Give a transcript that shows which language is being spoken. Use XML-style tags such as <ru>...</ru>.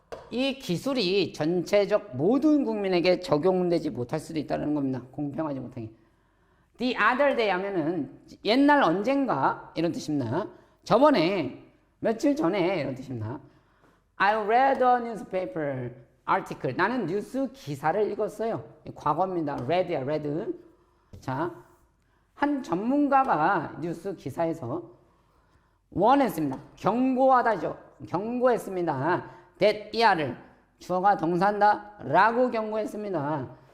<ko>이 기술이 전체적 모든 국민에게 적용되지 못할 수도 있다는 겁니다. 공평하지 못하게.</ko> <en>The other day</en> <ko>하면은 옛날 언젠가 이런 뜻입니다. 저번에 며칠 전에 이런 뜻입니다.</ko> <en>I read a newspaper article.</en> <ko>나는 뉴스 기사를 읽었어요. 과거입니다. read야, read. 자, 한 전문가가 뉴스 기사에서 원했습니다. 경고하다죠. 경고했습니다. that 이하를 주어가 동사한다 라고 경고했습니다.</ko>